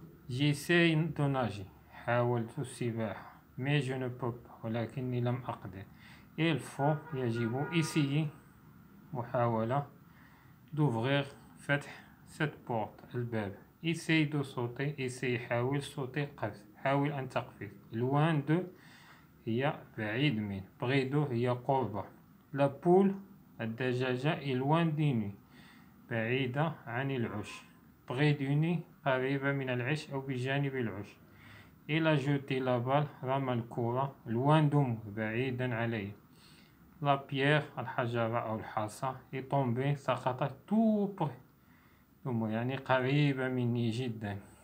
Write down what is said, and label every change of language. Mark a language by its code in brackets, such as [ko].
[fr] j'essaie de nager [ar] حاولت السباحة [fr] mais je ne peux pas [ar] ولكني لم أقدر. [fr] il faut [ar] يجب [fr] essayer [ar] محاولة [fr] d'ouvrir [ar] فتح [fr] cette porte [ar] الباب. [fr] essaye de sauter essaye [ar] حاول [fr] sauter [ar] قفز حاول أن تقفز. [fr] loin de [ar] هي بعيد من [fr] près de [ar] هي قربة. [fr] la poule [ar] الدجاجة [fr] est loin du nid [ar] بعيدة عن العش. [fr] près du nid [ar] قريبة من العش أو بجانب العش. [fr] il a jeté la balle [ar] رمى الكرة [fr] loin de moi [ar] بعيدا علي. [fr] la pierre [ar] الحجرة أو الحصى [fr] est tombée [ar] سقطت [fr] tout près de moi [ar] يعني قريبة مني جدا.